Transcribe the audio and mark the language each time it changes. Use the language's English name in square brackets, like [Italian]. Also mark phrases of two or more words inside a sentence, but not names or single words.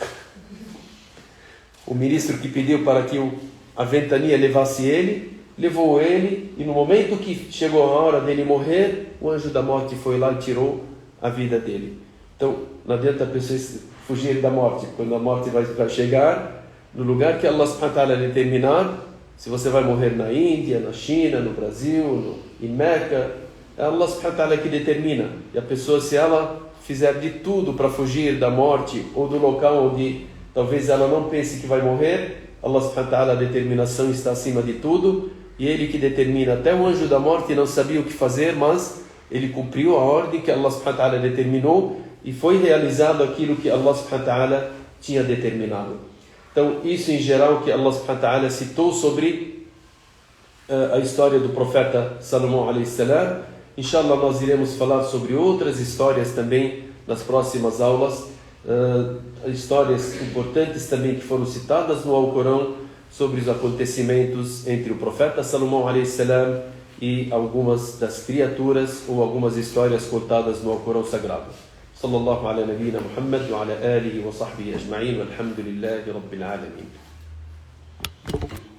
[Portuguese] O ministro que pediu para que a ventania levasse ele, levou ele, e no momento que chegou a hora dele morrer, o anjo da morte foi lá e tirou a vida dele. Então, não adianta a pessoa fugir da morte. Quando a morte vai chegar, no lugar que [Arabic] الله سبحانه وتعالى [Portuguese] determinar, se você vai morrer na Índia, na China, no Brasil, em Meca, é [Arabic] الله سبحانه وتعالى [Portuguese] que determina. E a pessoa, se ela fizer de tudo para fugir da morte, ou do local onde talvez ela não pense que vai morrer, [Arabic] الله سبحانه وتعالى, [Portuguese] a determinação está acima de tudo, e Ele que determina. Até o anjo da morte não sabia o que fazer, mas ele cumpriu a ordem que [Arabic] الله سبحانه وتعالى [Portuguese] determinou, e foi realizado aquilo que [Arabic] الله سبحانه وتعالى [Portuguese] tinha determinado. Então, isso em geral que [Arabic] الله سبحانه وتعالى [Portuguese] citou sobre a história do profeta Salomão [Arabic] عليه السلام. [Portuguese] Inshallah, nós iremos falar sobre outras histórias também nas próximas aulas, histórias importantes também que foram citadas no Alcorão sobre os acontecimentos entre o profeta Salomão [Arabic] عليه السلام [Portuguese] e algumas das criaturas ou algumas histórias contadas no Alcorão Sagrado. [Arabic] صلى الله على نبينا محمد وعلى آله وصحبه أجمعين والحمد لله رب العالمين.